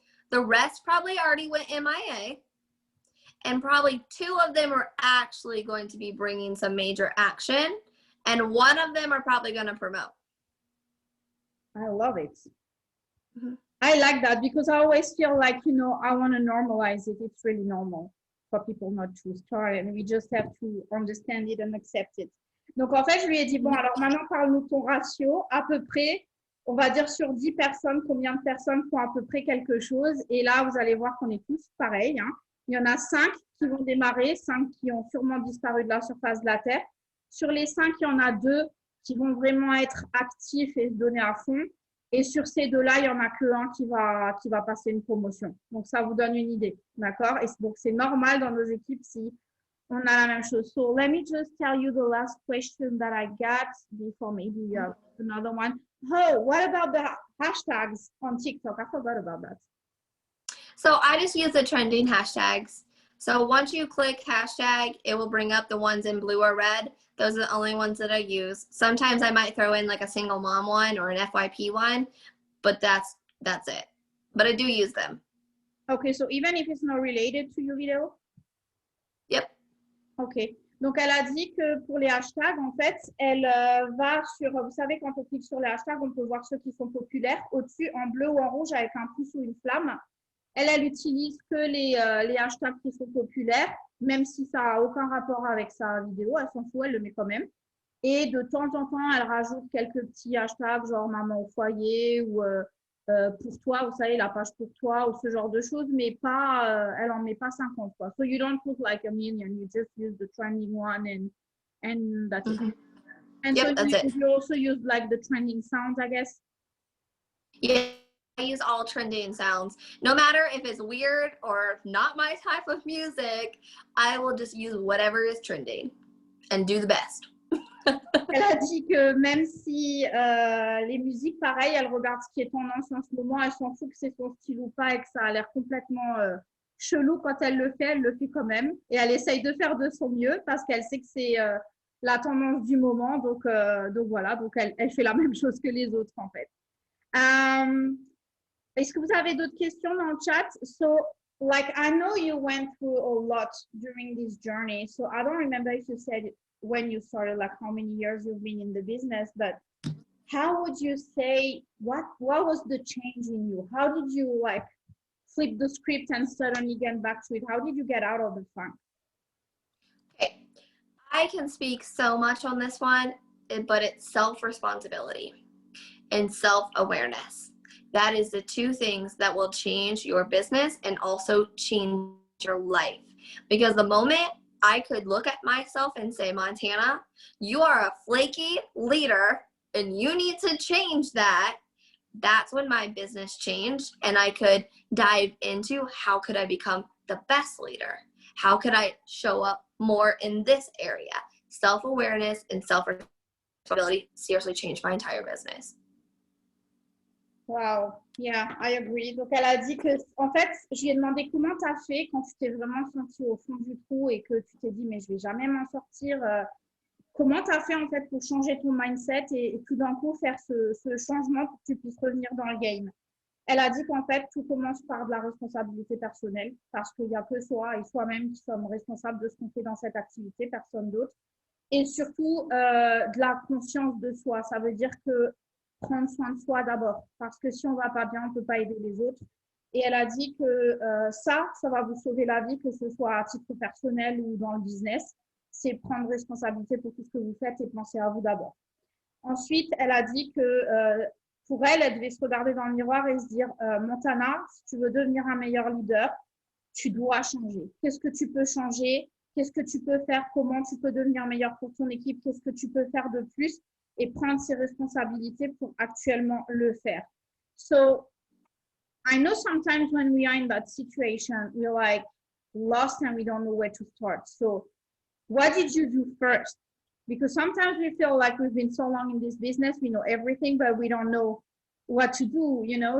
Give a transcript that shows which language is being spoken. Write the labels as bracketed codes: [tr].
[en] The rest probably already went MIA. And probably 2 of them are actually going to be bringing some major action. And 1 of them are probably going to promote. I love it. Mm-hmm. I like that because I always feel like, you know, I want to normalize it. It's really normal for people not to start and we just have to understand it and accept it. [fr] Donc, en fait, je lui ai dit, bon, alors maintenant, parle-nous de ton ratio. À peu près, on va dire sur 10 personnes, combien de personnes font à peu près quelque chose. Et là, vous allez voir qu'on est tous pareils. Hein. Il y en a 5 qui vont démarrer, 5 qui ont sûrement disparu de la surface de la Terre. Sur les 5, il y en a 2 qui vont vraiment être actifs et se donner à fond. Et sur ces 2-là, il n'y en a qu'un qui va passer une promotion. Donc, ça vous donne une idée. D'accord? Et donc, c'est normal dans nos équipes si on a la même chose. [en] So, let me just tell you the last question that I got before maybe another one. Oh, what about the hashtags on TikTok? I forgot about that. So, I just use the trending hashtags. So, once you click hashtag, it will bring up the ones in blue or red. Those are the only ones that I use. Sometimes I might throw in like a single mom one or an FYP one, but that's it. But I do use them. Okay, so even if it's not related to your video? Yep. Ok. [fr] Donc, elle a dit que pour les hashtags, en fait, elle va sur, vous savez, quand on clique sur les hashtags, on peut voir ceux qui sont populaires au-dessus en bleu ou en rouge avec un pouce ou une flamme. Elle utilise que les hashtags qui sont populaires, même si ça n'a aucun rapport avec sa vidéo, elle s'en fout, elle le met quand même. Et de temps en temps, elle rajoute quelques petits hashtags, genre maman au foyer ou pour toi, vous savez, la page pour toi ou ce genre de choses, mais pas, elle en met pas 50, quoi. [en] So you don't put like a million, you just use the trending one and that's it. And yep, so that's it. You also use like the trending sounds, I guess? Yeah, I use all trending sounds. No matter if it's weird or not my type of music, I will just use whatever is trending and do the best. [fr] Elle a dit que même si les musiques, pareil, elle regarde ce qui est tendance en ce moment, elle s'en fout que c'est son style ou pas et que ça a l'air complètement chelou quand elle le fait quand même. Et elle essaye de faire de son mieux parce qu'elle sait que c'est la tendance du moment. Donc voilà, donc elle fait la même chose que les autres en fait. Est-ce que vous avez d'autres questions dans le chat? [en] So, like, I know you went through a lot during this journey. So I don't remember if you said it when you started, like how many years you've been in the business, but how would you say, what was the change in you? How did you like flip the script and suddenly get back to it? How did you get out of the funk? Okay, I can speak so much on this one, but it's self-responsibility and self-awareness. That is the 2 things that will change your business and also change your life. Because the moment I could look at myself and say, Montana, you are a flaky leader and you need to change that. That's when my business changed and I could dive into how could I become the best leader? How could I show up more in this area? Self-awareness and self-responsibility seriously changed my entire business. Wow, yeah, I agree. [fr] Donc, elle a dit que, en fait, je lui ai demandé comment tu as fait quand tu t'es vraiment senti au fond du trou et que tu t'es dit, mais je vais jamais m'en sortir. Comment tu as fait, en fait, pour changer ton mindset et tout d'un coup faire ce changement pour que tu puisses revenir dans le game? Elle a dit qu'en fait, tout commence par de la responsabilité personnelle parce qu'il n'y a que soi et soi-même qui sommes responsables de ce qu'on fait dans cette activité, personne d'autre. Et surtout, de la conscience de soi. Ça veut dire que prendre soin de soi d'abord, parce que si on va pas bien, on peut pas aider les autres. Et elle a dit que ça va vous sauver la vie, que ce soit à titre personnel ou dans le business. C'est prendre responsabilité pour tout ce que vous faites et penser à vous d'abord. Ensuite, elle a dit que pour elle, elle devait se regarder dans le miroir et se dire Montana, si tu veux devenir un meilleur leader, tu dois changer. Qu'est-ce que tu peux changer? Qu'est-ce que tu peux faire? Comment tu peux devenir meilleur pour ton équipe? Qu'est-ce que tu peux faire de plus? Et prendre ses responsabilités pour actuellement le faire. [en] So, I know sometimes when we are in that situation, we're like lost and we don't know where to start. So, what did you do first? Because sometimes we feel like we've been so long in this business, we know everything, but we don't know what to do, you know?